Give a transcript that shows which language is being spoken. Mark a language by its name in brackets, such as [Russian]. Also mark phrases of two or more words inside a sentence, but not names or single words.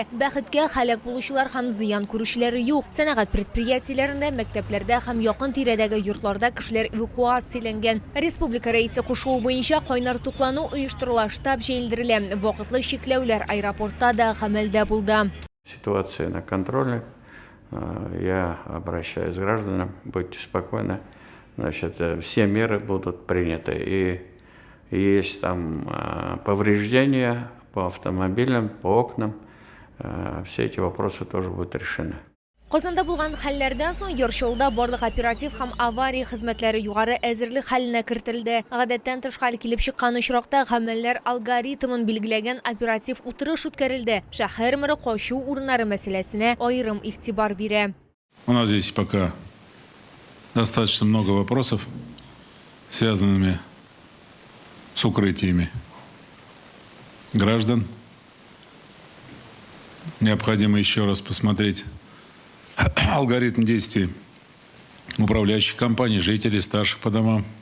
[Tatar] Бәхеткә һәлак булучылар һәм зыян күрүчеләре юк. Сәнәгать предприятиеләрендә, мәктәпләрдә һәм якын тирәдәге йортларда кешеләр эвакуацияләнгән. Республика рәисе кушуы буенча кайнар туклану оештырыла, штаб җәелдерелә. Вакытлы чикләүләр аэропортта да гамәлдә булды. [Russian] Ситуация на контроле. Я обращаюсь к гражданам, будьте спокойны, значит, все меры будут приняты. И есть там повреждения по автомобилям, по окнам, все эти вопросы тоже будут решены. [Tatar] Казанда булган хәлләрдән соң Яршаулда барлык оператив һәм авария хезмәтләре югары әзерлек хәленә кертелде. Гадәттән тыш хәл килеп чыккан очракта гамәлләр алгоритмын билгеләгән оператив утырыш үткәрелде. Шәһәр мэры качу урыннары мәсьәләсенә аерым игътибар бирә. [Russian] У нас здесь пока достаточно много вопросов, связанными с укрытиями граждан. Необходимо еще раз посмотреть алгоритм действий управляющих компаний, жителей, старших по домам.